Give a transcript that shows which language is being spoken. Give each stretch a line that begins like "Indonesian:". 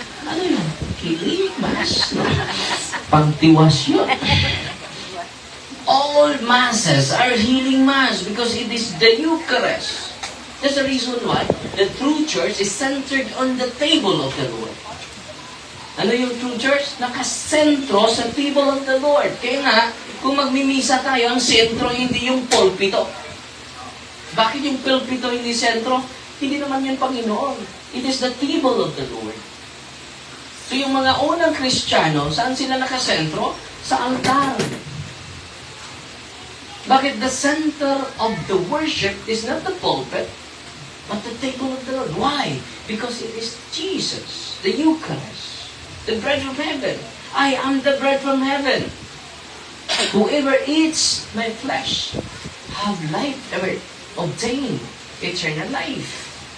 Filipino: Ano yun? Healing mass? No? Pangtiwas yun.
English: All masses are healing mass because it is the Eucharist. That's the reason why the true church is centered on the table of the Lord.
Filipino: Ano yung true church? Nakasentro sa table of the Lord. Kaya nga, kung magmimisa tayo, ang sentro hindi yung pulpito. Bakit yung pulpito hindi sentro? Hindi naman yung Panginoon.
English: It is the table of the Lord.
Filipino: So yung mga unang Kristiyano, saan sila nakasentro? Sa altar.
English: Bakit the center of the worship is not the pulpit, but the table of the Lord? Why? Because it is Jesus, the Eucharist, the bread from heaven. I am the bread from heaven. Whoever eats my flesh have life, ever obtain eternal life.